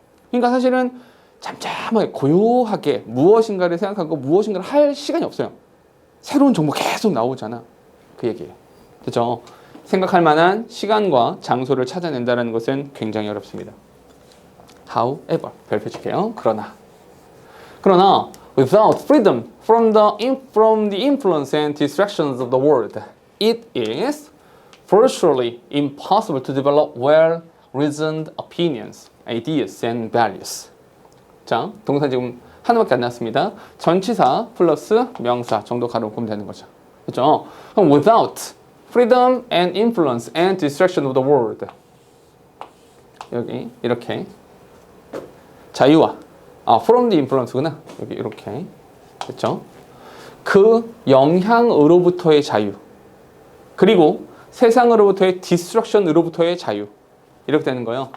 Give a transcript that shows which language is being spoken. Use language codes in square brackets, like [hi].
[ko] 그러니까 사실은 잠잠하게 고요하게 무엇인가를 생각하고 무엇인가를 할 시간이 없어요. 새로운 정보 계속 나오잖아. 그 얘기예요. 그렇죠? 생각할 만한 시간과 장소를 찾아낸다는 것은 굉장히 어렵습니다. However, 별표 칠게요. 그러나 [en] without freedom from the influence and distractions of the world, it is virtually impossible to develop well-reasoned opinions, ideas, and values. [ko] 자, 동사 지금 하나밖에 안 났습니다. 전치사 플러스 명사 정도 가로 보면 되는 거죠. 그렇죠? 그럼 [en] without freedom and influence and distraction of the world. [ko] 여기 이렇게 자유와 [en] from the influence [ko] 구나. 여기 이렇게. 그렇죠? 그 영향으로부터의 자유. 그리고 세상으로부터의 디스트럭션으로부터의 자유. 이렇게 되는 거예요.